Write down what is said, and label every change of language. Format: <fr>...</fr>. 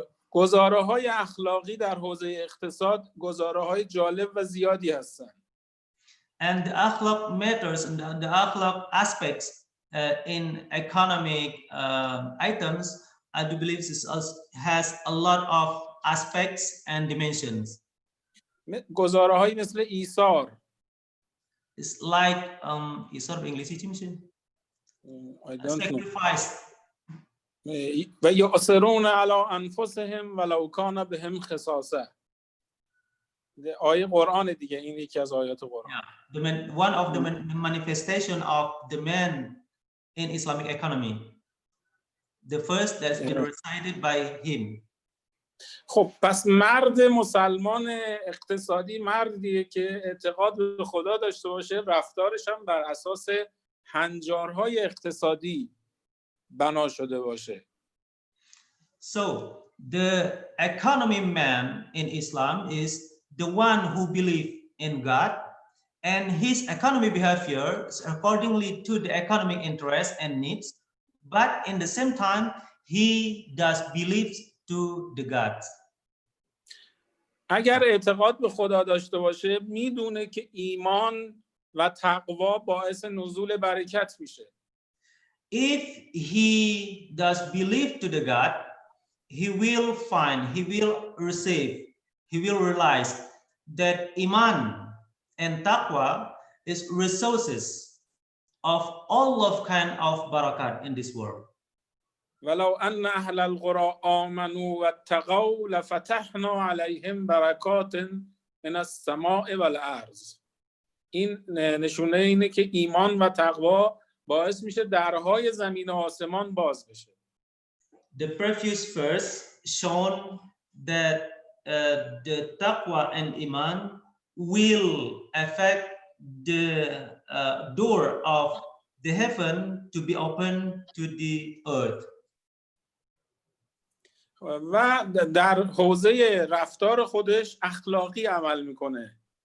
<fa>گزاره‌های اخلاقی در حوزه اقتصاد گزاره‌های جالب و زیادی هستند.</fa> <en>And the akhlaq matters and the akhlaq aspects in economic items, I do believe this has a lot of aspects and dimensions.</en> <fa>گزاره‌هایی مثل ایثار.</fa> <en>It's like</en> <fa>ایثار به انگلیسی چی میشه؟</fa> <en>Sacrifice.</en> <ar>و یؤثرون علی انفسهم ولو کان بهم خصاصه.</ar> <fa>آیه قرآن دیگه، این یکی از آیات قرآن.</fa> <en>One of the manifestation of the man in Islamic economy. The first that's been recited by him.</en> <fa>خب پس مرد مسلمان اقتصادی مردیه که اعتقاد به خدا داشته باشه، رفتارش هم بر اساس هنجارهای اقتصادی بنا شده باشه.</fa> <en>So the economy man in Islam is the one who believe in God, and his economy behavior is accordingly to the economic interests and needs, but in the same time he does believe to the gods.</en> <fa>اگر اعتقاد به خدا داشته باشه میدونه که ایمان و تقوا باعث نزول برکت میشه.</fa> <en>If he does believe to the God, he will find, he will receive, he will realize that iman and taqwa is resources of all of kind of barakat in this world.</en> <ar>ولو ان اهل القرى آمنوا واتقوا لفتحنا عليهم برکات من السماء والارض.</ar> <fa>این نشونه اینه که ایمان و تقوا باعث میشه درهای زمین و آسمان باز بشه.</fa> <en>The previous verse shown that the taqwa and iman will affect the door of the heaven to be open to the earth.</en> <fa>و در حوزه رفتار خودش اخلاقی عمل میکنه.</fa>